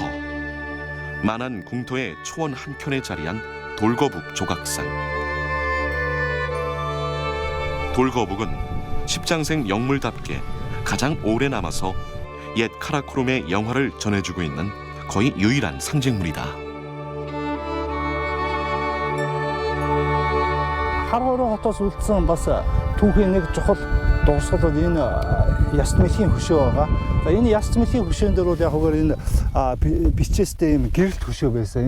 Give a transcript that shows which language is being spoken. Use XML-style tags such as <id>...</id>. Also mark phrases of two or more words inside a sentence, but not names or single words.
<ko>만한 궁터의 초원 한켠에 자리한 돌거북 조각상. 돌거북은 십장생 영물답게 가장 오래 남아서 옛 카라코룸의 영화를 전해주고 있는 거의 유일한 상징물이다.</ko> <mn>Харахорон хотоос үлдсэн бас түүхийн нэг чухал дурсгалууд энэ яст мөлийн хөшөө байгаа. За энэ яст мөлийн хөшөөн дээр бол яг хөөөр энэ бичээстэй юм гэрэлт хөшөө байсан.</mn>